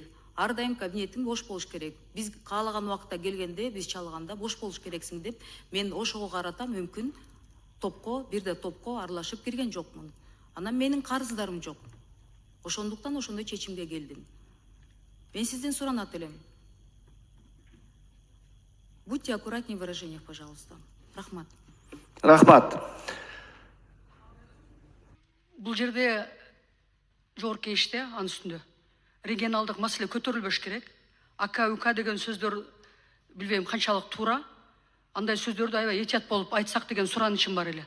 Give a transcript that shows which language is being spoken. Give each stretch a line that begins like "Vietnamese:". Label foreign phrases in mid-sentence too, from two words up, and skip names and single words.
Kyrgyz: Ар дайым кабинетиң бош болуш керек. Биз каалаган убакытта келгенде, биз чалганда бош болуш керексиң деп, мен ошого карата мүмкүн бирде топко аралашып кирген жокмун. Анан менин карыздарым жок. Ошондуктан ошондой чечимге келдим. Мен сизден суранат элем.
Russian: Будьте аккуратнее в выражениях, пожалуйста.
Kyrgyz: Рахмат. Рахмат. Бул жерде жогорку кеңеште анын үстүндө регионалдык маселе көтөрүлбөш керек. Ака ука деген сөздөр билбейм канчалык туура. Андай сөздөрдү аябай этият болуп айтсак деген суранычым бар эле.